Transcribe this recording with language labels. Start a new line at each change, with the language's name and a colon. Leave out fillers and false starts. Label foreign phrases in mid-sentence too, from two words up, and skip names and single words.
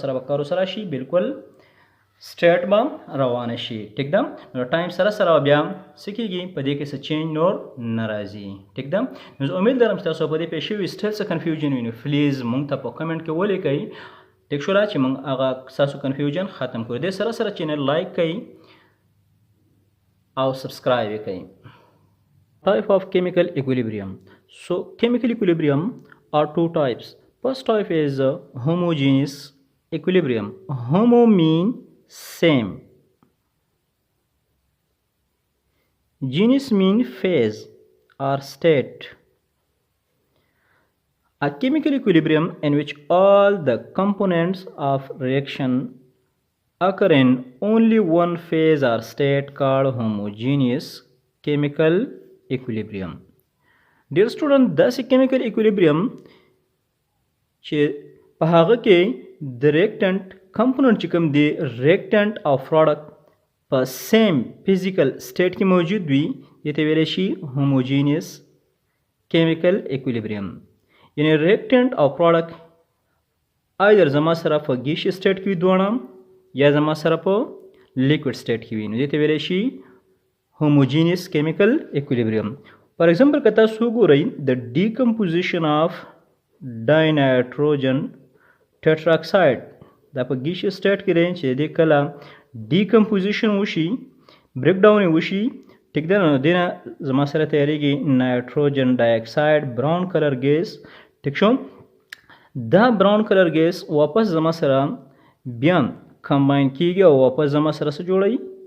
Pashto: سره به کارو سره شي بالکل سټریټ به روانه شي ټیک ده نو ټایم سره سره بیا سکیږي په دې کې څه چینج نور ناراضي ټیک ده نو امید لرم چې تاسو په دې پېښې وي سټیل څه کنفیوژن وي نو پلیز مونږ ته په کمنټ کې ولیکئ ټیک شو چې مونږ هغه تاسو کنفیوژن ختم کړو دې سره سره
English: channel like
Pashto: کړئ او سبسکرایب کړئ
English: type of chemical equilibrium so chemical equilibrium are two types first type is homogeneous equilibrium homo mean same genus mean phase or state a chemical equilibrium in which all the components of reaction occur in only one phase or state called homogeneous chemical equilibrium dear student this chemical equilibrium
Pashto: چې په هغه کې د
English: reactant component
Pashto: چې کوم دی reactant او product په
English: same physical state
Pashto: کې موجود وي دې ته ویل شي
English: homogeneous chemical equilibrium
Pashto: یعنی reactant او
English: product either
Pashto: زما سره په
English: gaseous state
Pashto: کې وي دواړه یا زما سره په
English: liquid state
Pashto: کې وي نو دې ته ویل شي
English: homogeneous chemical equilibrium for example
Pashto: که تاسو وګورئ
English: the decomposition of dinitrogen tetroxide
Pashto: دا په
English: gaseous state
Pashto: کې دی چې د کله ډیکمپوزیشن وشي
English: break down
Pashto: وشي ټیک ده نو دینه زما سره تیاریږي
English: nitrogen dioxide brown color gas
Pashto: ټیک شو دا
English: brown color gas
Pashto: واپس زما سره بیا کمباین کیږي او واپس زما سره څه جوړوي